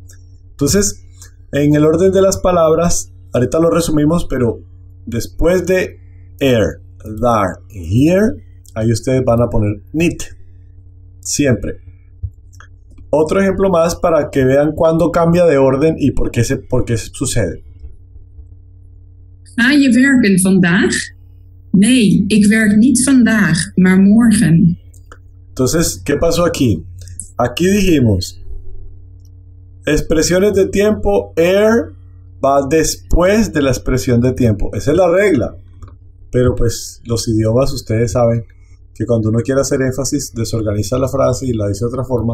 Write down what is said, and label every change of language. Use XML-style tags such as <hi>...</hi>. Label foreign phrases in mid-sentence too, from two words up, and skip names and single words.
<es>Entonces, en el orden de las palabras, ahorita lo resumimos, pero después de er, dar y here, ahí ustedes van a poner need. Siempre. Otro ejemplo más para que vean cuándo cambia de orden y por qué sucede.</es> <nl>Ga je werken vandaag? Nee, ik werk niet vandaag, maar morgen.</nl> <es>Entonces, ¿qué pasó aquí? Aquí dijimos, expresiones de tiempo, er va después de la expresión de tiempo. Esa es la regla. Pero pues los idiomas, ustedes saben que cuando uno quiere hacer énfasis, desorganiza la frase y la dice de otra forma.</es>